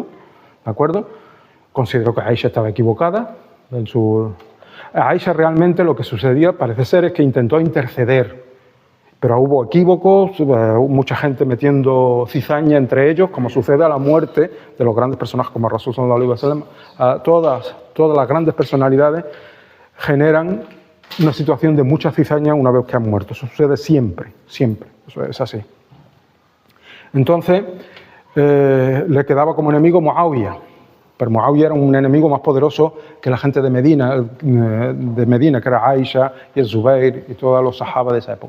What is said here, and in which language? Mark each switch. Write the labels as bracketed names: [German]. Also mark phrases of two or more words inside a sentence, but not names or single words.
[Spanish] ¿De acuerdo? Consideró que Aisha estaba equivocada en su... Aisha realmente lo que sucedía parece ser es que intentó interceder, pero hubo equívocos, mucha gente metiendo cizaña entre ellos, como sucede a la muerte de los grandes personajes como [Arabic] رسول صلى الله عليه وسلم. [Spanish] Todas las grandes personalidades generan una situación de mucha cizaña una vez que han muerto. Eso sucede siempre, siempre. Eso es así. Entonces, le quedaba como enemigo Muawiyah. Pero Muawiyah era un enemigo más poderoso que la gente de Medina, que era Aisha y el Zubair y todos los sahaba de esa época.